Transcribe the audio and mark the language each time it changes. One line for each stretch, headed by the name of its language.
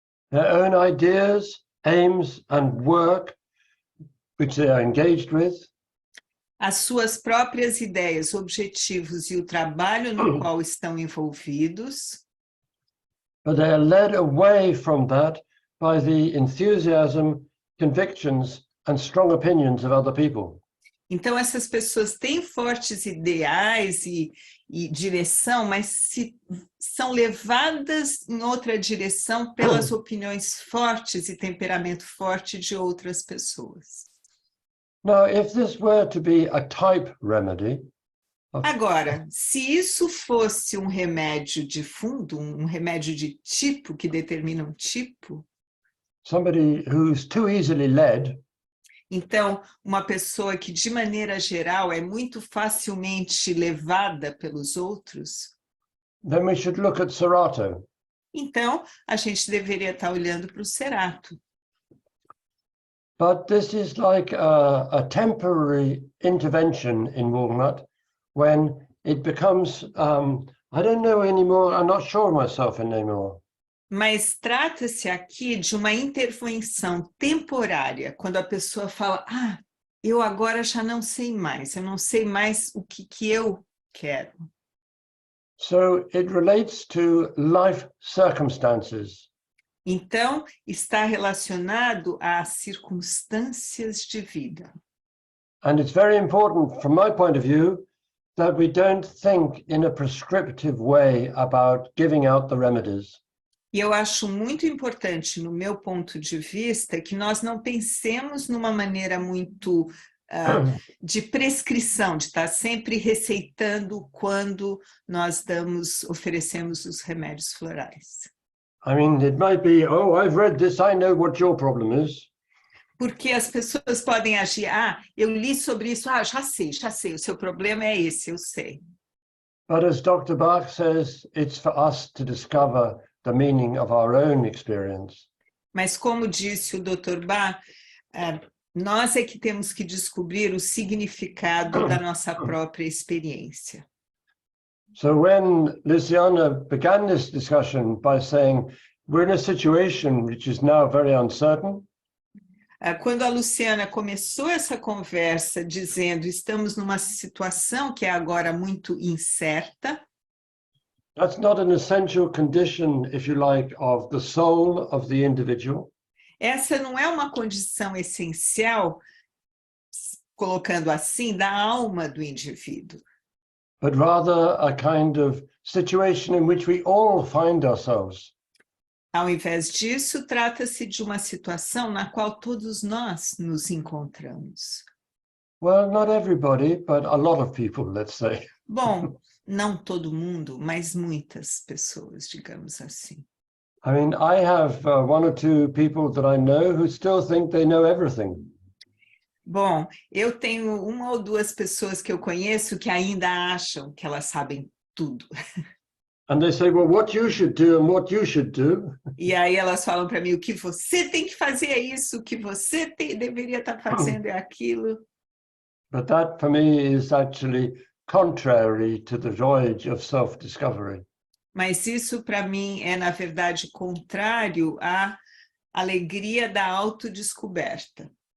English: Their own ideas, aims and work which they are engaged with.
Portuguese: As suas próprias ideias, objetivos e o trabalho no qual estão envolvidos.
English: But they are led away from that by the enthusiasm, convictions and strong opinions of other people.
Portuguese: Então, essas pessoas têm fortes ideais e direção, mas são levadas em outra direção pelas opiniões fortes e temperamento forte de outras pessoas.
English: Now, if this were to be a type remedy,
Portuguese: agora, se isso fosse um remédio de fundo, um remédio de tipo que determina um tipo,
English: somebody who's too easily led,
Portuguese: então, uma pessoa que, de maneira geral, é muito facilmente levada pelos outros,
English: then we should look at Serato.
Portuguese: Então, a gente deveria estar olhando para o Serato.
English: But this is like a temporary intervention in Walnut when it becomes, I don't know anymore, I'm not sure myself anymore.
Portuguese: Mas trata-se aqui de uma intervenção temporária, quando a pessoa fala, eu agora já não sei mais, eu não sei mais o que eu quero.
English: So it relates to life circumstances.
Portuguese: Então, está relacionado às circunstâncias de vida.
English: And it's very important, from my point of view, that we don't think in a prescriptive way about giving out the remedies.
Portuguese: E eu acho muito importante, no meu ponto de vista, que nós não pensemos numa maneira muito de prescrição, de estar sempre receitando quando nós oferecemos os remédios florais.
English: I mean, it might be, oh, I've read this, I know what your problem is.
Portuguese: Porque as pessoas podem agir, eu li sobre isso, já sei, o seu problema é esse, eu sei.
English: But as Dr. Bach says, it's for us to discover the meaning of our own experience.
Portuguese: Mas como disse o Dr. Bach, nós é que temos que descobrir o significado da nossa própria experiência.
English: So when Luciana began this discussion by saying, we're in a situation which is now very uncertain.
Portuguese: Quando a Luciana começou essa conversa dizendo, estamos numa situação que é agora muito incerta.
English: That's not an essential condition, if you like, of the soul of the individual.
Portuguese: Essa não é uma condição essencial, colocando assim, da alma do indivíduo.
English: But rather a kind of situation in which we all find ourselves.
Portuguese: Ao invés disso, trata-se de uma situação na qual todos nós nos encontramos.
English: Well, not everybody, but a lot of people, let's say.
Portuguese: Bom, não todo mundo, mas muitas pessoas, digamos assim.
English: I mean, I have one or two people that I know who still think they know everything.
Portuguese: Bom, eu tenho uma ou duas pessoas que eu conheço que ainda acham que elas sabem tudo.
English: And they say, well, what you should do and what you should do.
Portuguese: E aí elas falam para mim, o que você tem que fazer é isso, o que você deveria estar fazendo é aquilo.
English: But that, for me, is actually contrary to the voyage of self-discovery.
Portuguese: Mas isso, para mim, é, na verdade, contrário à alegria da autodescoberta.